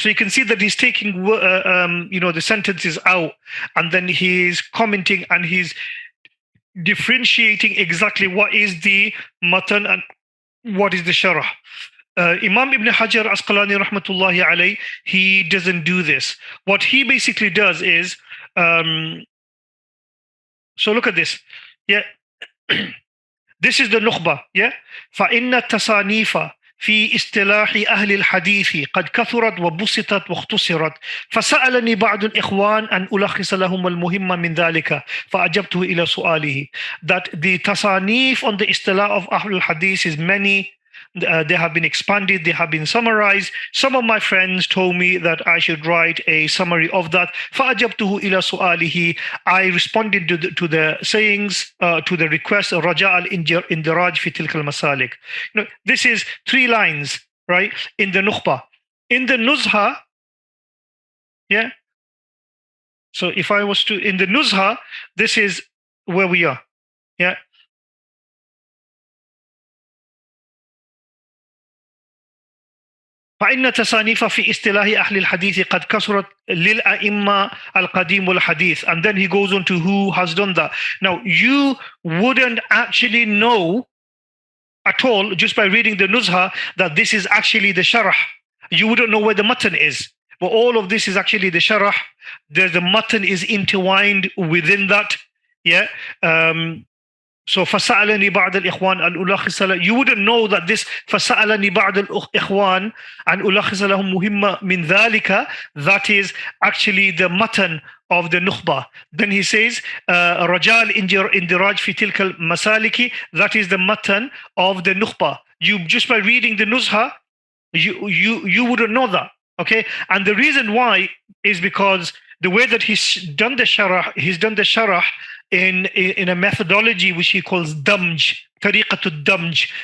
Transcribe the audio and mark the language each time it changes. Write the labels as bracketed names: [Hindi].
[English] So you can see that he's taking the sentences out, and then he's commenting and he's differentiating exactly what is the matan and what is the sharah. Imam Ibn Hajar Asqalani rahmatullahi alayhi, he doesn't do this. What he basically does is, so look at this. Yeah. This is the Nukhba. Yeah. [Arabic] فَإِنَّ التَّصَانِيفَ في اصطلاح أهل الحديث قد كثرت وبسطت واختصرت فسألني بعض الإخوان أن ألخص لهم المهم من ذلك فأجبته إلى سؤاله. [English] That the tasanif on the istilah of Ahlul Hadith is many. They have been expanded, they have been summarized. Some of my friends told me that I should write a summary of that. [Arabic] فَأَجَبْتُهُ إِلَى سُؤَالِهِ. [English] I responded to the sayings, to the request, [Arabic] رَجَاءَ الْإِنْدِرَاجِ فِي تِلْكَ الْمَسَالِكِ. [English] This is 3 lines, right, in the Nukhba. In the Nuzha, yeah. So if I was to, in the Nuzha, this is where we are, yeah. [Arabic] فإن تصانيف في اصطلاح أهل الحديث قد كثرت للأئمة القديم والحديث. [English] And then he goes on to who has done that. Now, you wouldn't actually know at all just by reading the Nuzha that this is actually the sharah. You wouldn't know where the matan is. But all of this is actually the sharah. The matan is intertwined within that. Yeah. So [Arabic] فَسَأَلَنِي بَعْضَ الْإِخْوَانِ أَنْ أُلَخِّصَ لَهُمْ. [English] You wouldn't know that this [Arabic] فَسَأَلَنِي بَعْضَ الْإِخْوَانِ أَنْ أُلَخِّصَ لَهُمْ مُهِمَّ مِنْ ذَلِكَ. [English] That is actually the matan of the Nukhba. Then he says [Arabic] رَجَاءَ الْإِنْدِرَاجِ فِي تِلْكَ الْمَسَالِكِ. [English] That is the matan of the Nukhba. You just by reading the Nuzha, you wouldn't know that. Okay, and the reason why is because the way that he's done the sharah in a methodology which he calls damj, tariqatul damj.